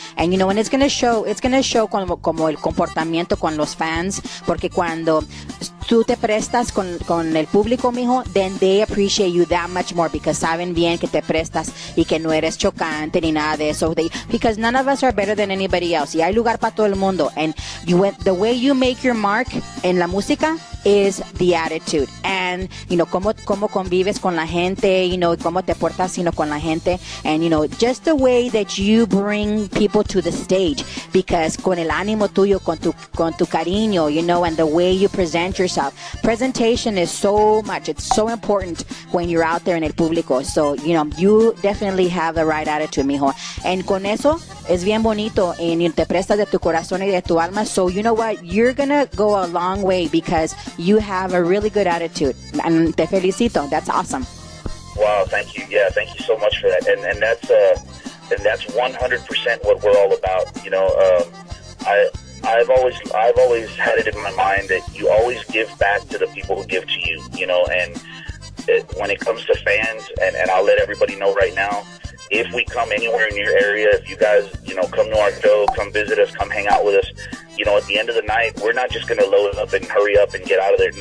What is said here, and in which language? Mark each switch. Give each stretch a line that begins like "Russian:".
English: And, and it's going to show
Spanish: como el comportamiento con los fans, porque cuando tú te prestas con el público, mijo,
English: then they appreciate you that much more, because
Spanish: saben bien que te prestas y que no eres chocante ni nada de eso.
English: Because none of us are better than anybody else.
Spanish: Y hay lugar para todo el mundo.
English: And the way you make your mark
Spanish: en la música
English: is the attitude.
Spanish: And, cómo convives con la gente, y cómo te portas, con la gente.
English: And, just the way that you bring people to the stage, because
Spanish: con el ánimo tuyo, con tu cariño,
English: and the way you present yourself. Presentation is so much. It's so important when you're out there in
Spanish: el público.
English: So, you definitely have the right attitude, mijo.
Spanish: And con eso es bien bonito, and te prestas de tu corazón y de tu alma.
English: So, you know what? You're going to go a long way because you have a really good attitude. And
Spanish: te felicito.
English: That's awesome. Wow, thank you. Yeah, thank you so much for that. And that's 100% what we're all about. I've always had it in my mind that you always give back to the people who give to you, and when it comes to fans, and I'll let everybody know right now, if we come anywhere in your area, if you guys, come to our show, come visit us, come hang out with us, at the end of the night, we're not just going to load up and hurry up and get out of there.